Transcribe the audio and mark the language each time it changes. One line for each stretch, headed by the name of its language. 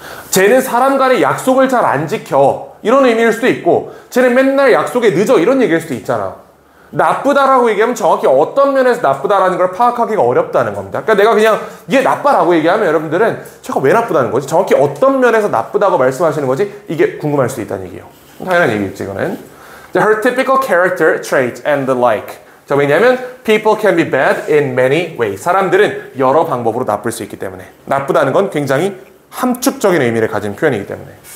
Korean: 쟤는 사람 간의 약속을 잘 안 지켜. 이런 의미일 수도 있고, 쟤는 맨날 약속에 늦어. 이런 얘기일 수도 있잖아. 나쁘다라고 얘기하면 정확히 어떤 면에서 나쁘다라는 걸 파악하기가 어렵다는 겁니다. 그러니까 내가 그냥 얘 나빠라고 얘기하면 여러분들은 제가 왜 나쁘다는 거지? 정확히 어떤 면에서 나쁘다고 말씀하시는 거지? 이게 궁금할 수 있다는 얘기예요. 당연한 얘기겠지, 이거는.
English: Her typical character trait and the like.
Korean: 자, 왜냐하면
English: people can be bad in many ways.
Korean: 사람들은 여러 방법으로 나쁠 수 있기 때문에. 나쁘다는 건 굉장히 함축적인 의미를 가진 표현이기 때문에.